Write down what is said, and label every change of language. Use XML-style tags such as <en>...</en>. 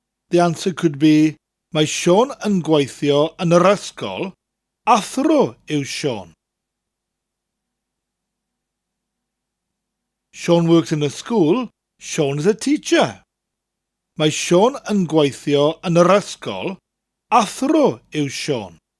<cy>The answer could be, mae Sean yn gweithio yn yr ysgol, athro yw Sean.</cy> <en>Sean works in a school, Sean is a teacher.</en> <cy>Mae Sean yn gweithio yn yr ysgol, athro yw Sean.</cy>